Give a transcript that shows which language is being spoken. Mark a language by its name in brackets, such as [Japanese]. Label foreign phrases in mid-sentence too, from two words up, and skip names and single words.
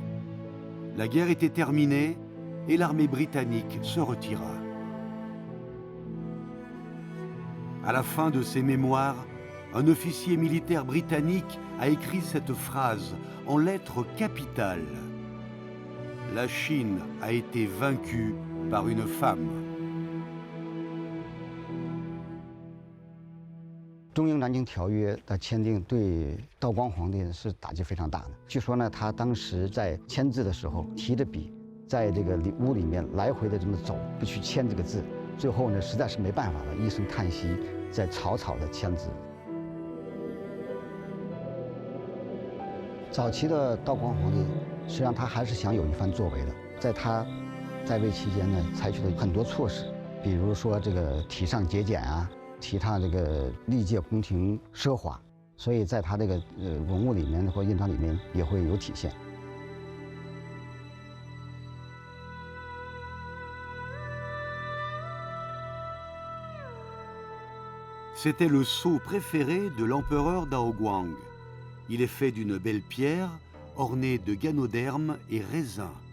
[French] La guerre était terminée et l'armée britannique se retira. À la fin de ses mémoires, un officier militaire britannique a écrit cette phrase en lettres capitales. « La Chine a été vaincue par une femme. » [Chinese] 中英南京条约的签订对道光皇帝是打击非常大的。据说呢，他当时在签字的时候提着笔，在这个屋里面来回的这么走，不去签这个字。最后呢，实在是没办法了，一声叹息，在草草的签字。早期的道光皇帝，实际上他还是想有一番作为的。在他在位期间呢，采取了很多措施，比如说这个提倡节俭啊。提倡这个历届宫廷奢华， 所以在他这个文物里面或印章里面也会有体现。 [French] C'était le sceau préféré de l'empereur Daoguang. Il est fait d'une belle pierre, ornée de ganodermes et raisins.